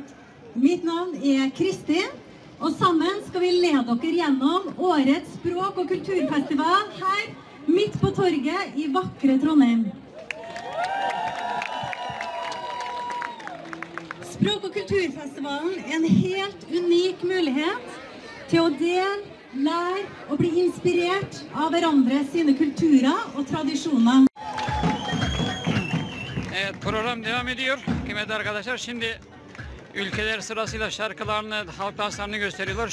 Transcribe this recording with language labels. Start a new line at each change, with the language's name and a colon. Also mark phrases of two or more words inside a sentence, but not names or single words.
Norwegian: Mitt navn Kristin, og sammen skal vi lede dere gjennom årets språk- og kulturfestival her, midt på torget i vakre Trondheim. Språk- og kulturfestivalen en helt unik mulighet til å dele, lære og bli inspirert av hverandre sine kulturer og tradisjoner.
Turkish: Evet, program devam ediyor. Kıymetli arkadaşlar, şimdi ülkeler sırasıyla şarkılarını, halk danslarını gösteriyorlar.